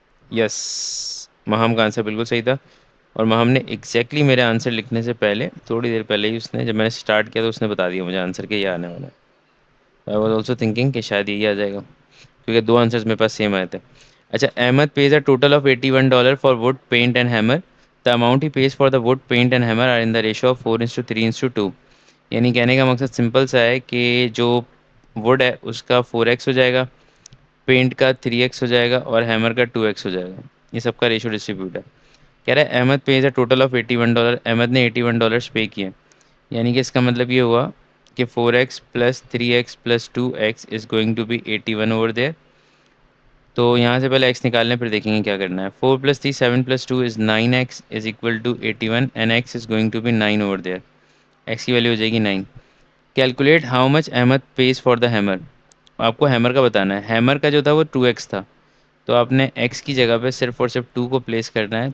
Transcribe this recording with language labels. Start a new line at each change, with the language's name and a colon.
Urdu: یس، مہام کا آنسر بالکل صحیح تھا. اور مہام نے ایگزیکٹلی میرے آنسر لکھنے سے پہلے تھوڑی دیر پہلے ہی، اس نے جب میں نے اسٹارٹ کیا تو اس نے بتا دیا مجھے آنسر کہ یہ آنے والا ہے.
English: I was also thinking
Urdu: کہ شاید یہی آ جائے گا کیونکہ دو آنسرز میرے پاس سیم آئے تھے.
English: اچھا، Ahmed pays a total of $81 for wood paint and hammer. The amount he pays for the wood paint and hammer are in the ratio of 4:3:2.
Urdu: یعنی کہنے کا مقصد سمپل سا ہے کہ جو وڈ ہے اس کا 4x ہو جائے گا، پینٹ کا 3x ہو جائے گا، اور ہیمر کا 2x ہو جائے گا. یہ سب کا ریشو ڈسٹریبیوٹ ہے. کہہ رہا ہے
English: Ahmed pays a total of $81.
Urdu: Ahmad نے $81 پے کیے. یعنی کہ اس کا مطلب یہ ہوا کہ
English: 4x plus 3x plus 2x is going to be 81 over there.
Urdu: تو یہاں سے پہلے ایکس نکالنے پھر دیکھیں گے کیا کرنا ہے.
English: 4 plus 3 7 plus 2 is 9x is equal to 81 and x is going to be 9 over there.
Urdu: X کی ویلیو ہو جائے گی 9.
English: Calculate how much Ahmed pays for the hammer.
Urdu: آپ کو ہیمر کا بتانا ہے. ہیمر کا جو تھا وہ 2x تھا، تو آپ نے ایکس کی جگہ پہ صرف اور صرف 2 کو پلیس کرنا ہے.